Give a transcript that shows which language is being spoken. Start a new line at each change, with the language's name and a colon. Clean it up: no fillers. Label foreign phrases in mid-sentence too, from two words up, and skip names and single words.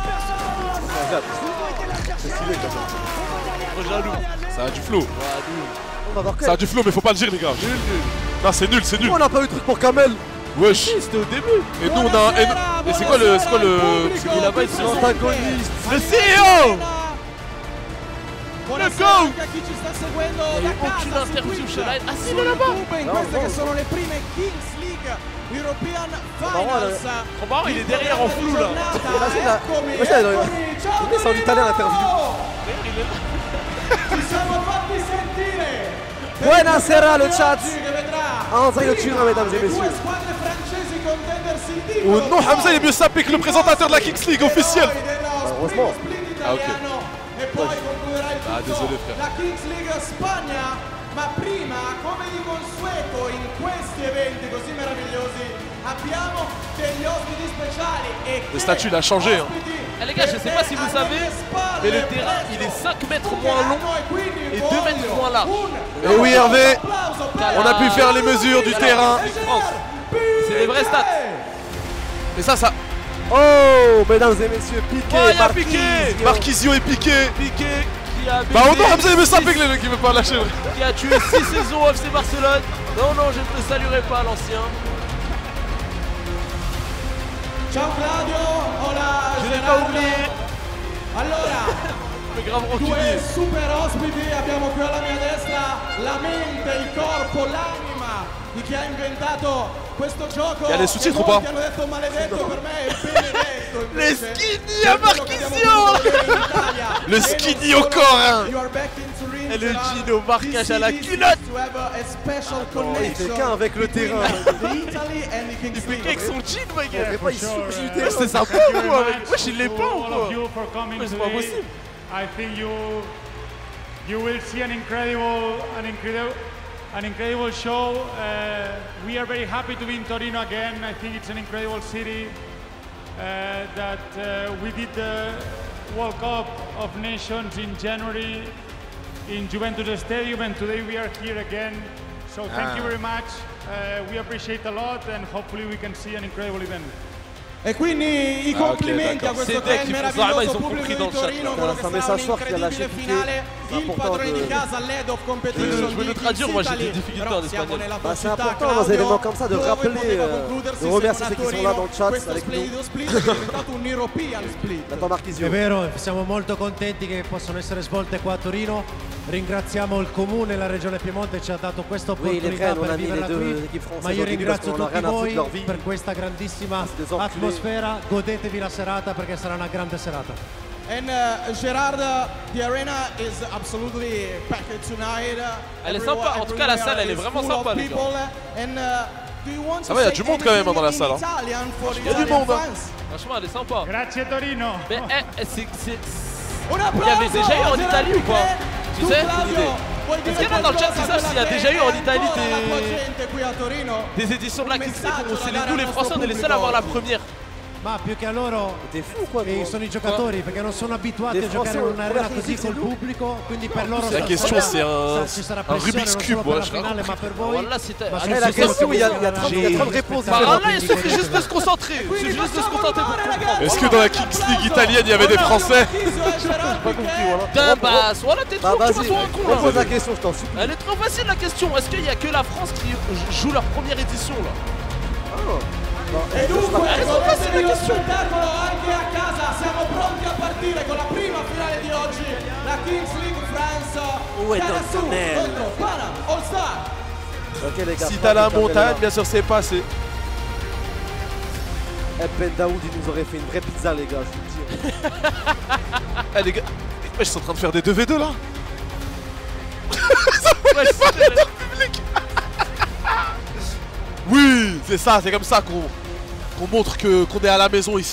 French: C'est stylé quand même. Trop jaloux. Ça a du flow. On va voir Ça a du flow, mais faut pas le dire, les gars. Nul. Non, c'est nul, c'est nul. On n'a pas eu de truc pour Kamel. Wesh. C'était au début. Et nous, on a. Et c'est quoi le. Et là-bas, ils sont L'antagoniste. le CEO.
Italian: Buonasera go! anche a chi ci sta seguendo
French: Il n'y a
Italian: da
French: eu aucune
Italian: casa su
French: interview
Italian: Twitch,
French: chez Live. Ah si,
Italian: su
French: il est là-bas.
Italian: YouTube, in queste che sono le prime Kings League European Finals.
French: Trop marrant, il est derrière en flou là.
Italian: Eccomi, Questa è eccomi, ciao questa è un'italiana interview. Ci siamo fatti sentire. Buonasera
French: le chat.
Italian: Oggi che vedrà
French: Anzaio Turin, mesdames et
Italian: due
French: messieurs.
Italian: squadre francesi contenders il Oh titolo.
French: non, Hamza il est mieux sapé que le présentateur de la Kings League officiel. Heureusement. Ah, ok.
Italian: E poi concluderà il tutto
French: désolé, frère.
Italian: la Kings League Spagna. Ma prima, come di consueto in questi eventi così meravigliosi, abbiamo degli ospiti speciali e
French: Le statut il a changé. Hein. Eh les gars, je sais pas si vous savez, mais le terrain il est 5 mètres moins long et 2 mètres moins large. Et oui Hervé, on a pu faire les mesures du terrain. C'est des vrais stats. Et ça. Oh, mesdames et messieurs, Piqué, Oh, il y a Marquinhos. Piqué. Marquisio et Piqué. Piqué qui a Bah oh non, baisé, Hamza il veut saper que le mec il veut pas lâcher. qui a tué 6 saisons au FC Barcelone. Non, non, je ne te saluerai pas l'ancien.
Italian: Ciao Claudio, hola
French: Je n'ai pas
Italian: Gerardo.
French: oublié.
Italian: Allora,
French: Le grave
Italian: due
French: rancunier.
Italian: super ospiti, abbiamo qui alla mia destra la mente, il corpo, l'anima di chi ha inventato questo gioco.
French: Il y a les sous-titres
Italian: E
French: ou pas?
Italian: molti hanno detto maledetto, per me è benedetto.
French: Les
Italian: invece.
French: skinny à
Italian: Per quello che abbiamo potuto vedere in Italia.
French: Le
Italian: E non
French: skinny au
Italian: solo,
French: corps, hein.
English: you are back into ring, Et le Gerard.
French: Gino marquage à la
English: This city
French: culotte.
English: seems to have a special
French: Il fait
English: connection
French: qu'un avec le
English: between
French: terrain.
English: the Italy and the Kings
French: Il fait
English: League.
French: qu'avec son jean, ma On gueule. fait pas, il surgit du Ouais, terrain. c'est sympa ou quoi avec... Wesh, il l'est pas ou quoi Mais c'est pas possible.
English: I think you will see an incredible show. We are very happy to be in Torino again. I think it's an incredible city. We did the World Cup of Nations in January in Juventus Stadium, and today we are here again. So thank you very much. We appreciate a lot, and hopefully we can see an incredible event.
Italian: E quindi i complimenti a questo
French: C'est dès
Italian: gran
French: qu'ils font ça,
Italian: meraviglioso
French: ils ont
Italian: pubblico
French: compris
Italian: di
French: dans le chat.
Italian: Torino, quello che
French: C'est un
Italian: sarà
French: message
Italian: un
French: fort qui a lâché
Italian: incredibile
French: Piqué.
Italian: finale,
French: C'est
Italian: il
French: important
Italian: padrone
French: de-
Italian: di casa, l'
English: head of competition
French: Je veux le
Italian: di
French: traduire, moi, j'ai des
Italian: Italy.
French: difficultés
Italian: Però
French: en
Italian: siamo
French: espagnol.
Italian: nella
French: Bah,
Italian: tua
French: c'est
Italian: città,
French: important dans
Italian: Claudio,
French: un événement comme ça de
Italian: dove
French: rappeler,
Italian: poteva concludersi
French: de
Italian: se
French: remercier
Italian: non a
French: ceux qui sont là
Italian: Torino.
French: dans le chat
Italian: Questo
French: avec nous.
Italian: splendido split è diventato un
English: European split.
French: Attends Marquisio.
Italian: È vero, siamo molto contenti che possano essere svolte qua a Torino. Ringraziamo il comune e la regione Piemonte che ci ha dato questa
French: Oui, les
Italian: opportunità
French: frères, on
Italian: per
French: a mis les
Italian: viverla
French: deux
Italian: qui.
French: équipes françaises
Italian: Ma io
French: au début parce
Italian: ringrazio
French: qu'on en a
Italian: tutti
French: rien à foutre
Italian: voi
French: de leur vie.
Italian: per questa grandissima
French: C'est des enculés.
Italian: atmosfera. Godetevi la serata perché sarà una grande serata.
English: And Gerard, the arena is absolutely packed tonight.
French: Elle est sympa, en tout cas la salle elle est vraiment sympa les gars. Ça va, il y a du monde quand même dans la salle. Il y a du monde, hein. Franchement elle est sympa.
Italian: Grazie Torino.
French: Mais c'est...
Italian: Un
French: Il y avait
Italian: applauso
French: déjà eu en
Italian: a
French: Italie ou pas
Italian: Gerard
French: Tu sais
Italian: Claudio, vuoi
French: Est-ce
Italian: dire
French: qu'il y en a dans le chat qui
Italian: qualcosa
French: savent
Italian: per
French: s'il y a
Italian: la
French: déjà eu en
Italian: gente,
French: Italie
Italian: ancora la tua gente qui a Torino?
French: des éditions de la Kings League où c'est
Italian: Messaggio da
French: nous
Italian: dare
French: les
Italian: al
French: Français on
Italian: nostro
French: est les seuls à avoir la
Italian: pubblico.
French: première.
Italian: Ma più che a loro
French: T'es fou quoi gros.
Italian: sono i giocatori perché non sono abituati
French: Les
Italian: a giocare in
French: Français,
Italian: un'arena
French: première
Italian: così
French: Kings
Italian: col
French: League, c'est
Italian: pubblico, quindi per loro
French: La question c'est
Italian: ci sarà
French: un
Italian: pressione
French: Rubik's
Italian: non
French: Cube,
Italian: solo per la
French: ouais, je
Italian: finale ma per voi.
French: Voilà c'était...
Italian: ma
French: Eh, la question, il y a 30 réponses Bah différentes. là il suffit juste de se concentrer. Il suffit juste de se concentrer pour comprendre. Est-ce que dans la Kings League italienne il y avait des Français? Putain bah soit la tête Bah trop, tu vas-y, vas un con repose là. la question, je t'en supplie. Elle est trop facile la question. Est-ce qu'il y a que la France qui joue leur première édition là?
Italian: E dunque, godetevi lo spettacolo anche a casa, siamo pronti a partire con la prima finale di oggi, la Kings League France, Carasu contro Pana All Star.
French: Ok les gars. Si t'as la frappe, montagne, Kamel, bien sûr c'est passé. là. Ben Daoud il nous aurait fait une vraie pizza les gars, je vous le dis. Eh les gars, ils sont en train de faire des 2v2 là. Ouais, Oui, c'est ça, c'est comme ça qu'on montre qu'on est à la maison ici.